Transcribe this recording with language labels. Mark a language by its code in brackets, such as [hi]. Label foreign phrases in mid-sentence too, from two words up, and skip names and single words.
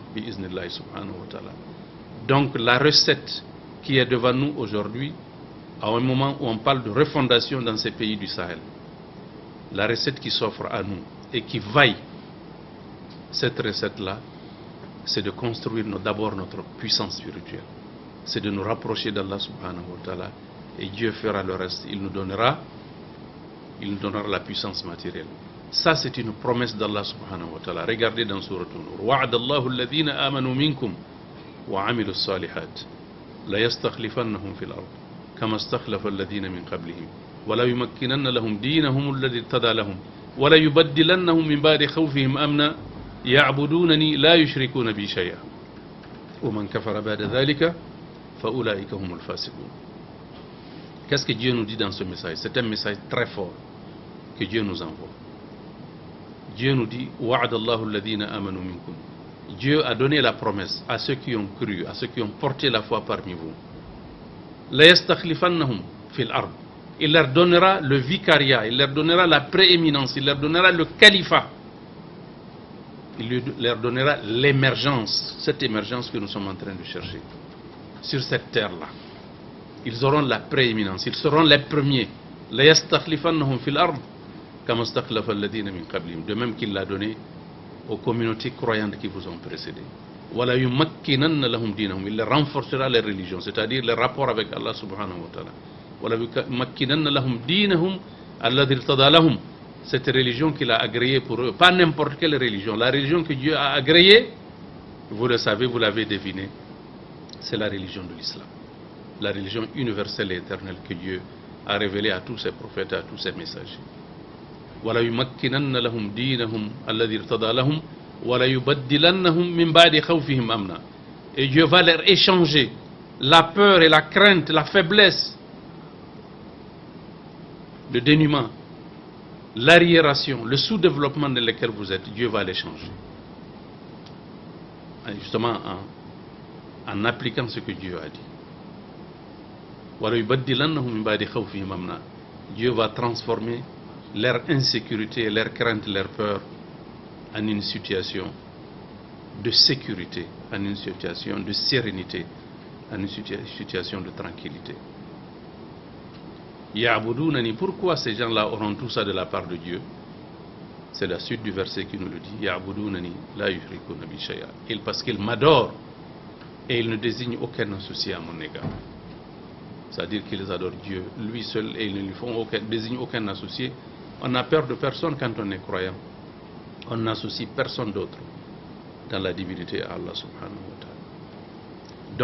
[ar] بإذن الله سبحانه وتعالى. [fr] Donc la recette qui est devant nous aujourd'hui, à un moment où on parle de refondation dans ces pays du Sahel, la recette qui s'offre à nous et qui vaille, cette recette-là, c'est de construire d'abord notre puissance spirituelle. C'est de nous rapprocher d'Allah [ar] سبحانه وتعالى [fr] et Dieu fera le reste. Il nous donnera la puissance matérielle. Ça, c'est une promesse d'Allah [ar] سبحانه وتعالى. [fr] Regardez dans Sourate An-Nur. [ar] وعد الله الذين آمنوا منكم وعملوا الصالحات ليستخلفنهم في الأرض كما استخلف الذين من قبلهم وليمكنن لهم دينهم الذي ارتضى لهم وليبدلنهم من بعد خوفهم أمنا يعبدونني لا يشركون بي شيئا ومن كفر بعد ذلك فأولئك هم الفاسقون. [fr] Qu'est-ce que Dieu nous dit dans ce message? C'est un message très fort que Dieu nous envoie. Dieu nous dit [ar] وعد الله الذين آمنوا منكم. [fr] Dieu a donné la promesse à ceux qui ont cru, à ceux qui ont porté la foi parmi vous. [ar] ليستخلفنهم في الأرض. [fr] Il leur donnera le vicariat, il leur donnera la prééminence, il leur donnera le califat. Il leur donnera l'émergence, cette émergence que nous sommes en train de chercher sur cette terre-là. Ils auront la prééminence, ils seront les premiers. [ar] ليستخلفنهم في الأرض كما استخلف الذين من قبلهم. [fr] De même qu'il l'a donné aux communautés croyantes qui vous ont précédés. [ar] وليمكنن لهم دينهم. [fr] Il leur renforcera les religions, c'est-à-dire les rapports avec Allah [ar] سبحانه وتعالى. وليمكنن لهم دينهم الذي ارتضى لهم. [fr] Cette religion qu'il a agréée pour eux, pas n'importe quelle religion. La religion que Dieu a agréée, vous le savez, vous l'avez deviné, c'est la religion de l'islam. La religion universelle et éternelle que Dieu a révélée à tous ses prophètes, à tous ses messagers. [ar] ولا يمكنن لهم دينهم الذي ارتضى لهم ولا يبدلنهم من بعد خوفهم أمنا. [fr] Et Dieu va leur échanger la peur et la crainte, la faiblesse, le dénuement, l'arriération, le sous-développement dans lequel vous êtes. Dieu va les changer. Justement en appliquant ce que Dieu a dit. [ar] ولا يبدلنهم من بعد خوفهم أمنا. [fr] Dieu va transformer leur insécurité, leur crainte, leur peur en une situation de sécurité, en une situation de sérénité, en une situation de tranquillité. Ya'budunani, pourquoi ces gens-là auront tout ça de la part de Dieu? C'est la suite du verset qui nous le dit. [ar] يعبدونني لا يشركون بي شيئا. [fr] Parce qu'ils m'adorent et ils ne désignent aucun associé à mon égard. C'est-à-dire qu'ils adorent Dieu, lui seul, et ils ne lui désignent aucun associé. On n'a peur de personne quand on est croyant. On n'associe personne d'autre dans la divinité à Allah [ar] سبحانه وتعالى.